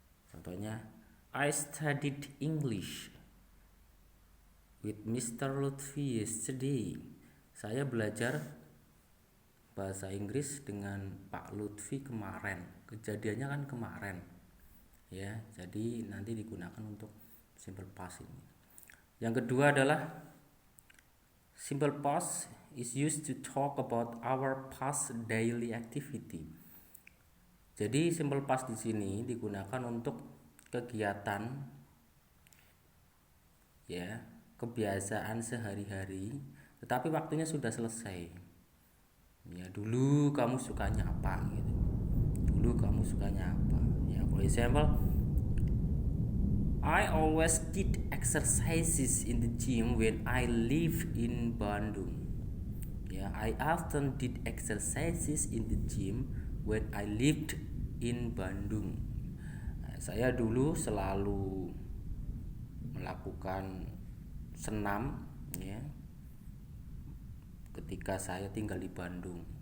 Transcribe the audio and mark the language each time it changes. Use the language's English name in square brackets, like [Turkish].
[Indonesian] Contohnya, [English] I studied English with Mr. Lutfi yesterday. [Indonesian] Saya belajar bahasa Inggris dengan Pak Lutfi kemarin. Kejadiannya kan kemarin ya, jadi nanti digunakan untuk simple past ini. Yang kedua adalah [English] simple past is used to talk about our past daily activity. [Indonesian] Jadi simple past di sini digunakan untuk kegiatan ya, kebiasaan sehari-hari, tetapi waktunya sudah selesai. Ya, dulu kamu sukanya apa gitu. Dulu kamu sukanya apa? [English] Ya, for example, I always did exercises in the gym when I live in Bandung. Ya, I often did exercises in the gym when I lived in Bandung. [Indonesian] Nah, saya dulu selalu melakukan senam ya ketika saya tinggal di Bandung.